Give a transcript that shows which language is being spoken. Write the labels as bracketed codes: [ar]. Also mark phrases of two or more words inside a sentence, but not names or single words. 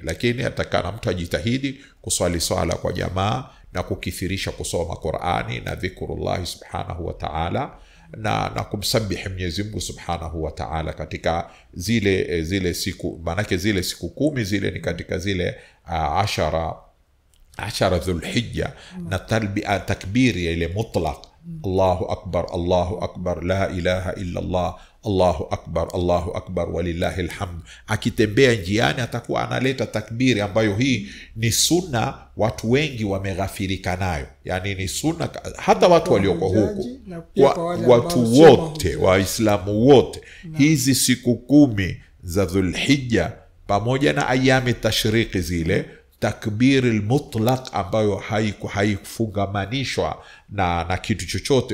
[sw] Lakini atakana mtu ajitahidi kuswali swala kwa jamaa na kukithirisha kusoma Qur'ani na dhikrullah [ar] سبحانه وتعالى [sw] na kumsabihi Mwenyezi Mungu [ar] سبحانه وتعالى [sw] katika zile siku. Manake zile siku 10 zile ni katika zile 10 Dhulhijja, na takbiri ya ile mutlaq, [ar] الله أكبر لا إله إلا الله الله أكبر ولله الحمد. [sw] Akitembea njiani atakuwa analeta takbiri ambayo hii ni sunna, watu wengi wameghafirika nayo. Yani ni sunna hata watu walioko huku, watu wote Waislamu wote, hizi siku 10 za Dhulhijja pamoja na [ar] أيام التشريق [sw] zile, takbiri al-mutlaq ambayo haikufungamanishwa na kitu chochote.